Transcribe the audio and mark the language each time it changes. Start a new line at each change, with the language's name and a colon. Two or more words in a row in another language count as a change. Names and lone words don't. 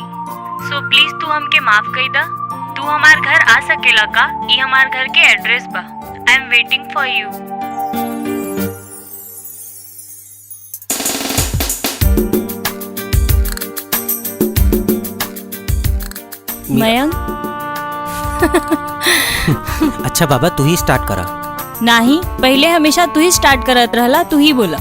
English: so please
Bhojpuri: तू हमके माफ कई दा। तू हमार घर आ सकेला का? ये हमार घर के एड्रेस बा।
English: I am waiting for you. मयंक।
Bhojpuri: अच्छा बाबा, तू ही स्टार्ट करा। नहीं, पहले हमेशा तू ही स्टार्ट करत रहला, तू ही बोला।